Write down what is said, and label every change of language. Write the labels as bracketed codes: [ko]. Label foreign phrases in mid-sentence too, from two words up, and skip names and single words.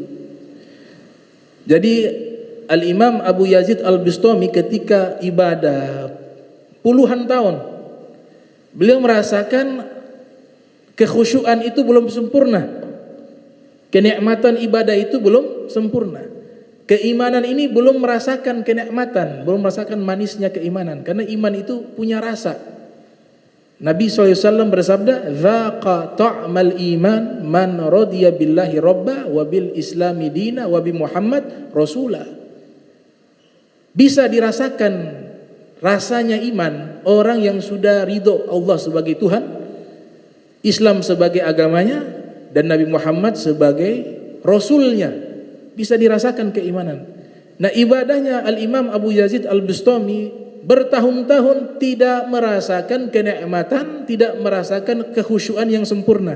[id] Jadi Al-Imam Abu Yazid Al-Bistami ketika ibadah puluhan tahun, beliau merasakan kekhusyuan itu belum sempurna, kenikmatan ibadah itu belum sempurna, keimanan ini belum merasakan kenikmatan, belum merasakan manisnya keimanan, karena iman itu punya rasa. Nabi SAW bersabda, [ar] "ذاق طعم الإيمان من رضي بالله ربا وبالإسلام دينا وبمحمد رسولا." [id] Bisa dirasakan rasanya iman orang yang sudah ridho Allah sebagai Tuhan, Islam sebagai agamanya, dan Nabi Muhammad sebagai Rasulnya. Bisa dirasakan keimanan. Nah, ibadahnya Al-Imam Abu Yazid Al-Bistami bertahun-tahun tidak merasakan kenikmatan, tidak merasakan kekhusyuan yang sempurna.